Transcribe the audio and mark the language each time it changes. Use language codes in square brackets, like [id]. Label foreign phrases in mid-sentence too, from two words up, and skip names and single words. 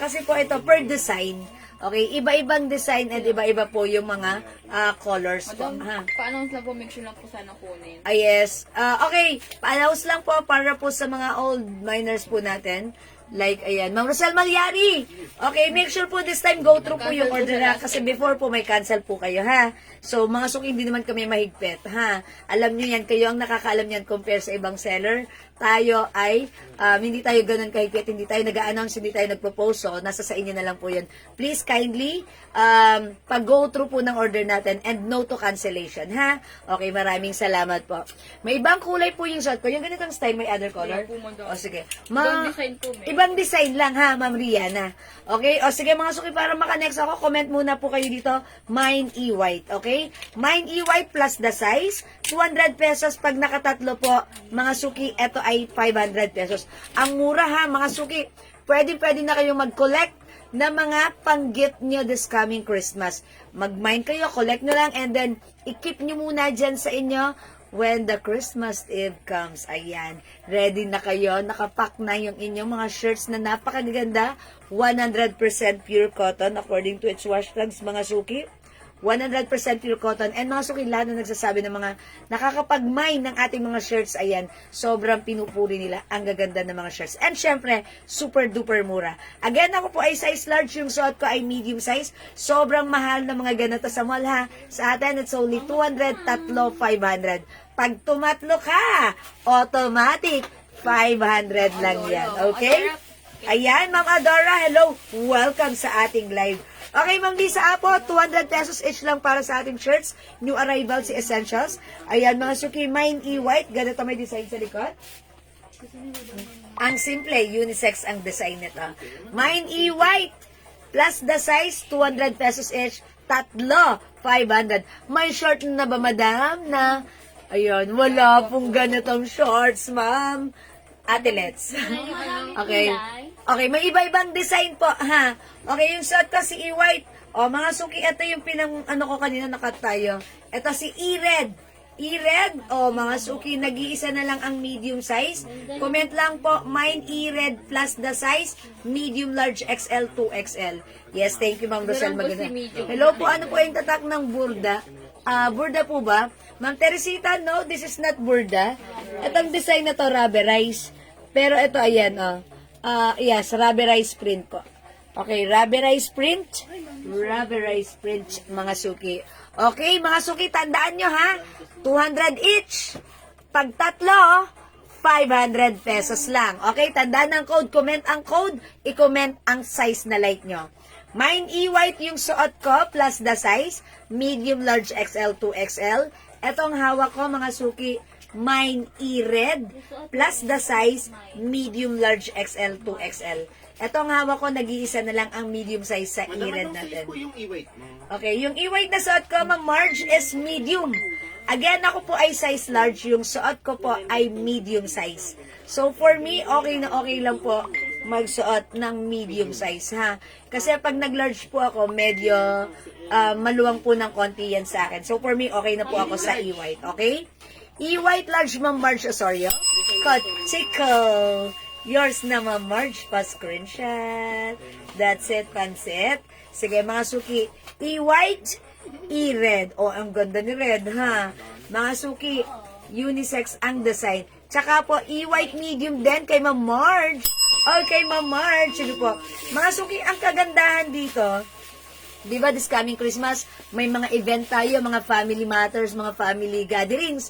[tl] Kasi po ito, [en] per design. [tl] Okay, iba-ibang design and iba-iba po yung mga colors po. Ha? Pa-announce lang po, [en] make sure [tl] lang po sana kunin. Yes. Okay, pa-announce lang po para po sa mga [en] old miners [tl] po natin. Like, ayan, Ma'am Rosel Malyari. Okay, [en] make sure [tl] po [en] this time go through [tl] po yung order na kasi before po may cancel po kayo, ha? So, mga suki, hindi naman kami mahigpit, ha? Alam nyo yan, kayo ang nakakaalam yan compare sa ibang seller. Tayo ay, hindi tayo ganun kahigpit, hindi tayo nag-a-announce, hindi tayo nagpo-post, so nasa sa inyo na lang po yun. [en] Please kindly, [tl] pag-go through po ng order natin [en] and no to cancellation, [tl] ha? Okay, maraming salamat po. May ibang kulay po yung shot ko. Yung ganitong style, may [en] other color? [tl] O, sige. Ibang design po, Ibang design lang ha, Ma'am Rihanna. Okay? O sige mga suki, para maka-next ako, comment muna po kayo dito, [en] mine E White. Okay? Mine E White plus the size, 200 pesos pag nakatatlo po. [tl] Mga suki, eto ay 500 pesos. Ang mura ha, mga suki. Pwede na kayong mag-collect na mga panggit nyo [en] this coming Christmas. [tl] Mag-mine kayo, collect nyo lang, [en] and then, [tl] i-keep nyo muna dyan sa inyo [en] when the Christmas Eve comes. [tl] Ayan, ready na kayo, nakapack na yung inyong mga shirts na napakaganda, [en] 100% pure cotton according to its wash tags, [tl] mga suki. [en] 100% pure cotton. [tl] And mga suki, lahat na nagsasabi ng mga nakakapag-mine ng ating mga shirts, ayan, sobrang pinupuri nila. Ang gaganda ng mga shirts. And syempre, [en] super duper [tl] mura. Again, ako po ay [en] size large. [tl] Yung suot ko ay [en] medium size. [tl] Sobrang mahal na mga ganito sa mall, ha. Sa atin, [en] it's only 200, [tl] tatlo, 500. Pag tumatlo ka, automatic, 500 lang yan. Okay? Ayan, Ma'am Adora, hello. Welcome sa ating live. Okay, Ma'am Lisa Apo, 200 pesos each lang para sa ating shirts. [en] New arrival [tl] si Essentials. Ayan, mga suki, [en] mine e-white. [tl] Ganito may design sa likod. Ang simple, unisex ang design nito. [en] Mine e-white. Plus the size, 200 pesos each. [tl] Tatlo, 500. May short na ba, madam? Na, ayun, wala pong ganitong shorts, ma'am. Ate, let's. Okay. Okay, may iba-ibang design po, ha? Okay, yung short ko si E-White. O, mga suki, ito yung ano ko kanina nakat tayo. Ito si E-Red. E-Red, o, mga suki, nag-iisa na lang ang [en] medium size. [tl] Comment lang po, [en] mine E-Red plus the size, medium, large, XL, 2XL. Yes, thank you, [tl] Ma'am Rosel. Maganda. Hello po, ano po yung tatak ng burda? Burda po ba? Ma'am Teresita, [en] no, this is not burda. [tl] Itong design na to, rubberized. Pero ito, ayan, yes, [en] rubberized print [tl] po. [en] Okay, rubberized print. Rubberized print, [tl] mga suki. Okay, mga suki, tandaan nyo, ha? 200 each. Pag tatlo, 500 pesos lang. Okay, tandaan ang code. Comment ang code. I-comment ang size na like nyo. [en] Mine e-white [tl] yung suot ko, [en] plus the size. Medium, large, [tl] XL, 2XL. Etong hawak ko, mga suki, [en] mine e-red plus the size medium, large, XL, 2XL. [tl] Etong hawak ko, nag-iisa na lang ang [en] medium size [tl] sa e-red natin. Okay, yung e-white na suot ko, Ma'am Marge, is medium. Again, ako po ay [en] size large. [tl] Yung suot ko po ay [en] medium size. So, for me, [tl] okay na okay lang po magsuot ng [en] medium size, [tl] ha? Kasi pag nag-large po ako, medyo maluwang po ng konti yan sa akin. [en] So, for me, [tl] okay na po ako sa e-white, okay? E-white large, Ma'am Marge Osorio. Kotiko. Yours na, Ma'am Marge. Pa-screenshot. [en] That's it, [tl] pansit. Sige, mga suki. E-white, e-red. Oh, ang ganda ni red, ha? Mga suki, unisex ang design. Tsaka po, e-white medium din kay Ma'am Marge. Okay, Ma'am Marge. Sige po. Mga suki, ang kagandahan dito, di ba, [en] this coming Christmas, [tl] may mga event tayo, mga [en] family matters, [tl] mga [en] family gatherings.